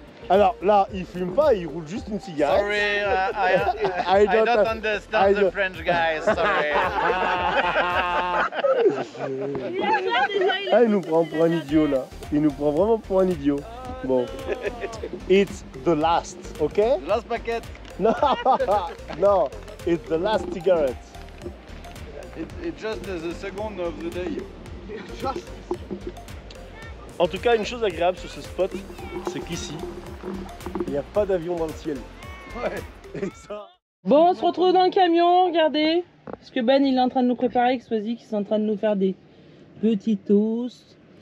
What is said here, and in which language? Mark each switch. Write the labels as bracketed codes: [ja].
[fr] Alors là, il fume pas, il roule juste une cigarette. [en] sorry, I I don't- don't I understand don't- the French guys, sorry. [fr] Ah, il nous prend pour un idiot là. Il nous prend vraiment pour un idiot. Bon. [en] It's the last, ok? Last packet, [fr] Non, non, [en] it's the last cigarette. it's just the second of the day. [fr] En tout cas, une chose agréable sur ce spot, c'est qu'ici, il n'y a pas d'avion dans le ciel. Ouais. Et ça... Bon, on se retrouve dans le camion, regardez. Parce que Ben, il est en train de nous préparer, que Swazik, qui sont en train de nous faire des petits toasts.